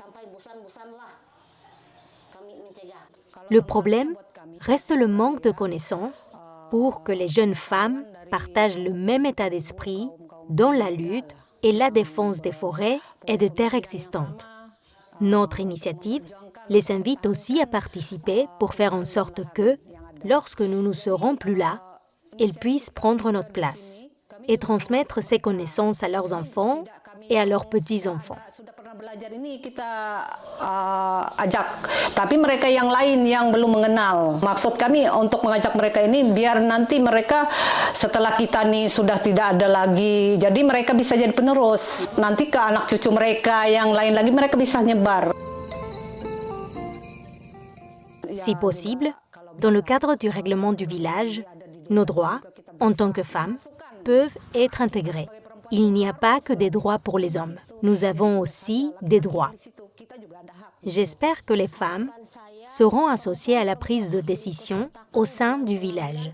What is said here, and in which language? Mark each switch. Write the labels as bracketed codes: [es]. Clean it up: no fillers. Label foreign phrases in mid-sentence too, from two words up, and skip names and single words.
[fr] Le problème reste le manque de connaissances pour que les jeunes femmes partagent le même état d'esprit dans la lutte et la défense des forêts et des terres existantes. Notre initiative les invite aussi à participer pour faire en sorte que, lorsque nous ne serons plus là, elles puissent prendre notre place et transmettre ces connaissances à leurs enfants et à leurs petits-enfants. [id] Ajak, tapi mereka yang lain yang belum mengenal. Maksud kami untuk mengajak mereka ini biar nanti mereka setelah kita nih sudah tidak ada lagi, jadi mereka bisa jadi penerus. Nanti ke anak cucu mereka yang lain lagi mereka bisa nyebar. [fr] Si possible, dans le cadre du règlement du village, nos droits, en tant que femmes, peuvent être intégrés. Il n'y a pas que des droits pour les hommes. Nous avons aussi des droits. J'espère que les femmes seront associées à la prise de décision au sein du village.